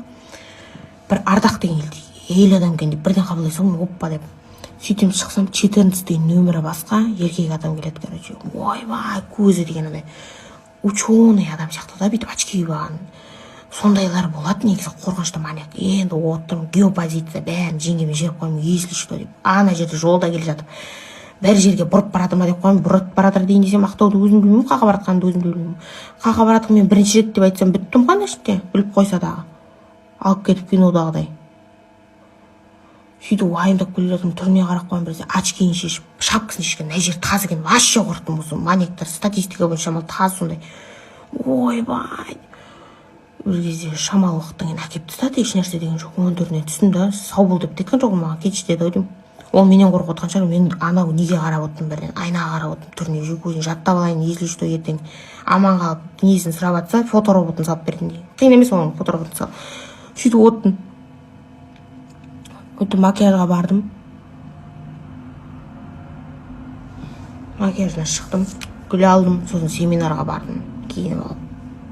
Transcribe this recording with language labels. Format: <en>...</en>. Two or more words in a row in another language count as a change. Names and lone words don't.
<kk>Бір Ардақ деген ел адам екен деп бірден қабылдай салдым, оппа деп. Сөйтем шықсам, 14 нөмірі басқа еркек адам келеді, короче. Ойбай, көзі деген андай ученый адам сияқты да, бүйтіп очки киіп алған. сондайлар болады негізі қорқынышты маньяк. Енді отырмын геопозиция бәрін жеңгеме жіберіп қоймын,</kk> <ru>если что деп.</ru> <kk>Ана жерде жолда келе жатып бір жерге бұрып барады ма деп қоймын, бұрып баратыр дейін десем, Ақтауды өзім білмеймін, қаға баратқанымды өзім білмеймін. Қаға баратқым мен бірінші рет деп айтсам біттім ғой іште, біліп қойса дағы. Алып кетіп кинодағыдай. Сөйтіп уайымдап келе жатырмын, түріне қарап қоймын, біресе очкиін шешіп, шапкасын шешкен, мына жер таз екен, вообще қорықтым. Осы маньяктар статистика бойынша шамалы таз сондай. Ойбай. Бір кезде шамалы уақыттан кейін әкеп тастады, еш нәрсе деген жоқ. 14-не түстім да, сау бол деп кеткен жоғым, маған кетші деді ау деймін. Ол менен қорқып отқан шығар, мен анау неге қарап отырмын, бірден айнаға қарап отырмын, түріне жүйке өзін жаттап алайын,</kk> <ru>если что</ru> <kk>ертең аман қалып несін сұрап жатса, фотороботын салып бердім дейді. Қиын емес оның фотороботын салып. Сөйтіп оттым. Өтіп макияжға бардым. Макияждан шықтым, гүл алдым, сосын семинарға бардым, киініп алып.</kk>